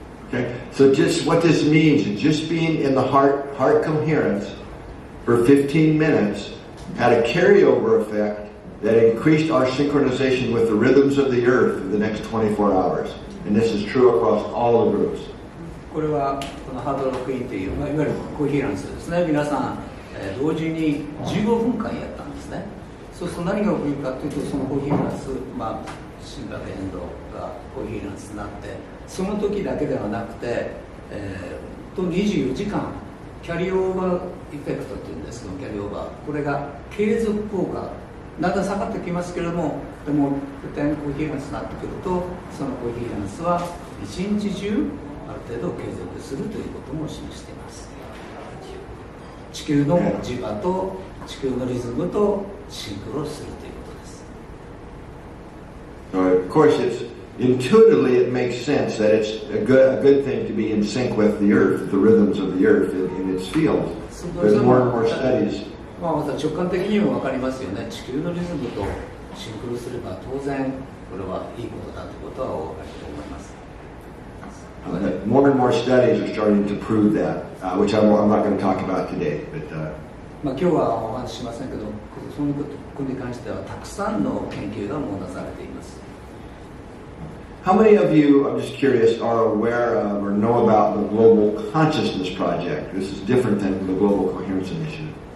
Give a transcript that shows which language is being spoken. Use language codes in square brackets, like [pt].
[en] Okay, so just what this means is just being in the heart coherence for 15 minutes had a carryover effect that increased our synchronization with the rhythms of the earth for the next 24 hours. And this is true across all the groups. [ja] これはこのハードロックインという、いわゆるコヒーランスですね。皆さん、同時に15分間やったんですね。そうすると何が起きるかというと、そのコヒーランス、心拍変動がコヒーランスになって、その時だけではなくて、24時間キャリーオーバーエフェクトというんですけど、キャリーオーバー、これが継続効果、だんだん下がってきますけれども、でもコヒーランスになってくると、そのコヒーランスは一日中ある程度継続するということも示しています。地球の磁場と地球のリズムとシンクロするということです。 [en] Of course, intuitively it makes sense that it's a good thing to be in sync with the earth, the rhythms of the earth in its field. There's more and more studies. [ja] また直感的にも分かりますよね。地球のリズムとシンクロすれば当然これはいいことだということはお分かりと思います。 [en] More and more studies are starting to prove that, which I'm not going to talk about today. But [ja] 今日はお話ししませんけど、そのことに関してはたくさんの研究がもうなされています。 [en] How many of you, I'm just curious, are aware of or know about the Global Consciousness Project? This is different than the Global Coherence Initiative.